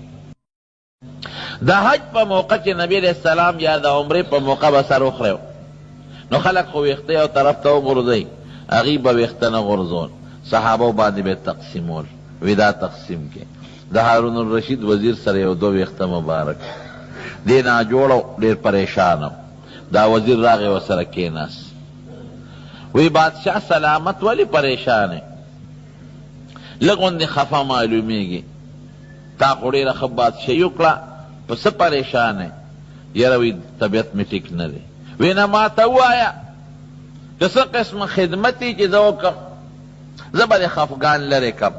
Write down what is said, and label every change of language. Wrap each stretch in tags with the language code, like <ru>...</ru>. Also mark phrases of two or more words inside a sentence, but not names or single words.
<ps>د حج په موقع چې نبی علیه السلام یا د عمرې په موقع به سر وخریو نو خلک خو ویښته یو طرف ته وغورځوي، هغوی به ویښته نه غورځول، صحابو باندې به تقسیمول. وی دا تقسیم کې د هارون الرشید وزیر سره یو دو ویښته مبارک دی ناجوړه ډېر پریشانه، دا وزیر راغی ورسره کېناست.</ps> <ur>وی بادشاہ سلامت ولی پریشان ہے،</ur> <ps>لږ غوندې خفه معلومیږي، تا خو ډېره ښه بادشاهي وکړه، په څه</ps> <ur>پریشان ہے؟</ur> <ps>یاره وی طبیعت مې ټیک نه دی. وی نه ماته ووایه که څه قسمه خدمت یي چې زه وکړم، زه به دې خفګان لرې کړم.</ps>